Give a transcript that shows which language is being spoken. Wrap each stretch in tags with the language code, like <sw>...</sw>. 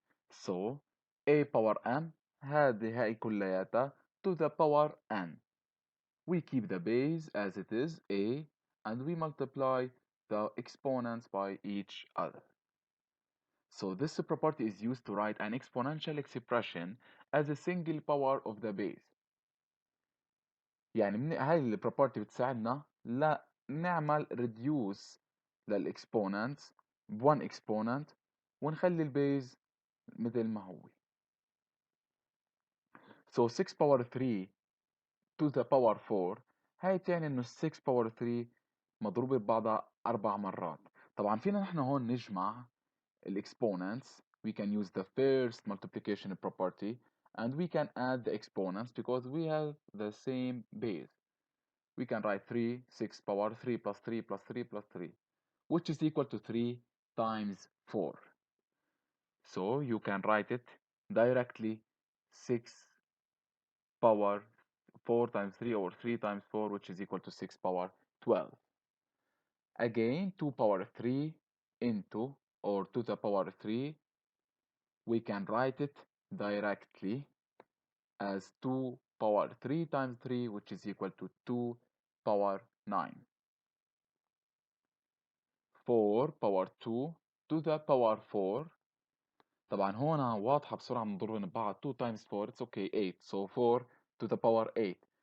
<en>So a power n</en> <ar>هذه كلياتها</ar> <en>to the power n. We keep the base as it is a, and we multiply the exponents by each other. So this property is used to write an exponential expression as a single power of the base.</en> <ar>يعني هاي البروبرتي بتساعدنا لا نعمل</ar> <en>reduce</en> <ar>للاكسبوننت ب1 exponent ونخلي البيز مثل ما هو.</ar> <en>So 6 power 3 to the power 4</en> <ar>هاي بتعني انه 6 power 3 مضروبة ببعضها 4 مرات. طبعا فينا نحن هون نجمع exponents.</ar> <en>We can use the first multiplication property and we can add the exponents because we have the same base. We can write 3, 6 power 3 plus 3 plus 3 plus 3, which is equal to 3 times 4. So you can write it directly 6 power 4 times 3 or 3 times 4, which is equal to 6 power 12. Again, 2 power 3 into or to the power 3, we can write it directly as 2 power 3 times 3, which is equal to 2 power 9. 4 power 2 to the power 4.</en> <ar>طبعا هون واضحة بسرعة بنضربهم ببعض.</ar> <en>2 times 4 it's okay 8, so 4 to the power 8.</en>